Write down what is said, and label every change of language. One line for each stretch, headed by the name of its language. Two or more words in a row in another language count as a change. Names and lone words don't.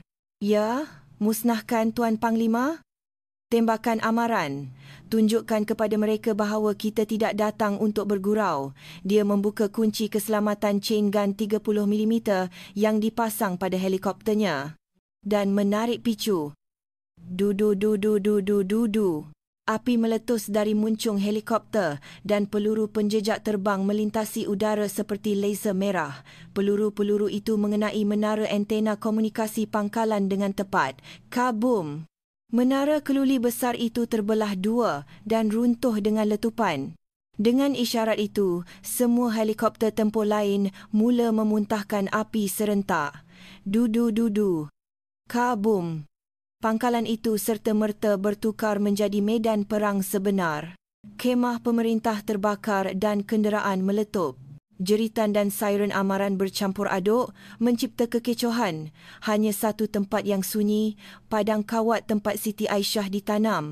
Malay: Ya, musnahkan Tuan Panglima. Tembakan amaran. Tunjukkan kepada mereka bahawa kita tidak datang untuk bergurau. Dia membuka kunci keselamatan
English: chain gun
Malay: 30mm yang dipasang pada helikopternya dan menarik picu. Du-du-du-du-du-du-du-du. Api meletus dari muncung helikopter dan peluru penjejak terbang melintasi udara seperti laser merah. Peluru-peluru itu mengenai menara antena komunikasi pangkalan dengan tepat. Kabum! Menara keluli besar itu terbelah dua dan runtuh dengan letupan. Dengan isyarat itu, semua helikopter tempur lain mula memuntahkan api serentak. Du-du-du-du. Kabum! Pangkalan itu serta-merta bertukar menjadi medan perang sebenar. Kemah pemerintah terbakar dan kenderaan meletup. Jeritan dan siren amaran bercampur aduk mencipta kekecohan. Hanya satu tempat yang sunyi, padang kawat tempat Siti Aisyah ditanam.